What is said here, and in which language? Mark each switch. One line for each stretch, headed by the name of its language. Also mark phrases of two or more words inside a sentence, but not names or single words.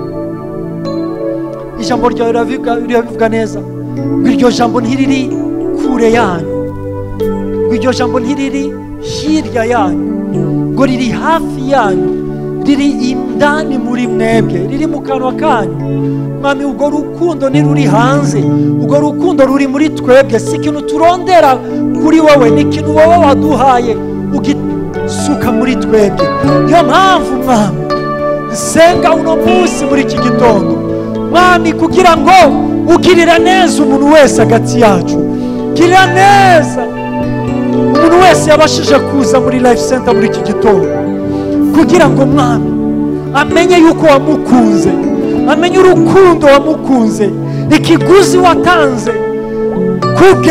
Kinyarwanda: Ijambo ryawe rirabivuga neza, iryo jambo ntiriri kure yanyu, iryo jambo ntiriri hirya yanyu, ngo riri hafi yanyu, riri indani muri mwebwe, riri mu kanwa kanyu. Mwami, urwo rukundo ntiruri hanze, urwo rukundo ruri muri twebwe. Si ikintu turondera kuri wowe, ni ikintu wowe waduhaye ugisuka muri twebwe. Niyo mpamvu Mwami nsenga uno munsi muri iki gitondo, Mwami, kugira ngo ugirira neza umuntu wese hagati yacu, girira neza umuntu wese yabashije kuza muri Life Center muri iki gitondo, kugira ngo Mwami amenye yuko wamukunze, amenye urukundo wamukunze, ikiguzi watanze kubwe.